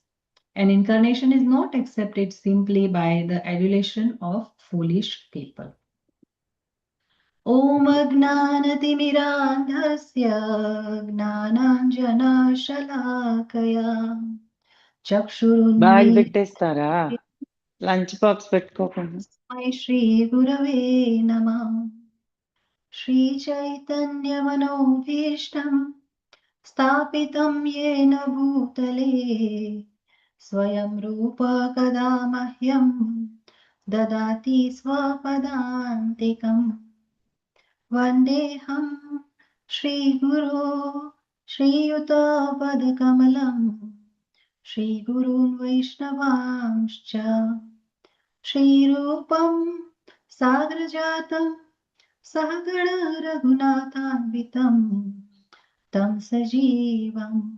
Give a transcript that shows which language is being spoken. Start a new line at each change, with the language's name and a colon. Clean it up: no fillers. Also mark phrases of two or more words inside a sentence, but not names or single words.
English: An incarnation is not accepted simply by the adulation of foolish people.
Sanskrit: ॐ अज्ञानतिमिरान्धस्य ज्ञानाञ्जनशलाकया
English: బ్యాగ్
Sanskrit: Chakshurunmi
Telugu: పెట్టేస్తారా
English: lunch box
Telugu: పెట్టుకోకుండా
Sanskrit: श्री गुरवे नमः श्री चैतन्य मनोऽभीष्टं स्थापितं येन भूतले स्वयं रूपः कदा मह्यं ददाति स्वपदान्तिकम् वन्देऽहं श्री गुरु श्री युत पदकमलं श्री गुरून् वैष्णवांश्च श्री रूपं साग्रजातं सहगण रघुनाथान्वितं तं सजीवम्